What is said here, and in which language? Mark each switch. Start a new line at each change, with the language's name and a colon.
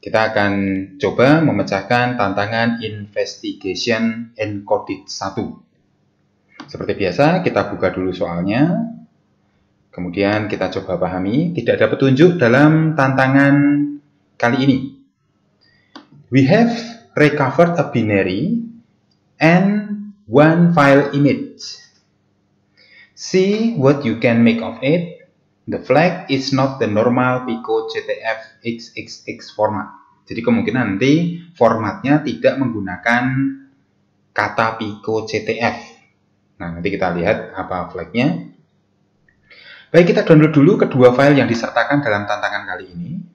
Indonesian: Kita akan coba memecahkan tantangan investigation encoded 1. Seperti biasa, kita buka dulu soalnya. Kemudian kita coba pahami. Tidak ada petunjuk dalam tantangan kali ini.
English: We have recovered a binary and one file image. See what you can make of it. The flag is not the normal Pico CTF XXX format.
Indonesian: Jadi kemungkinan nanti formatnya tidak menggunakan kata Pico CTF. Nah, nanti kita lihat apa flagnya. Baik, kita download dulu kedua file yang disertakan dalam tantangan kali ini.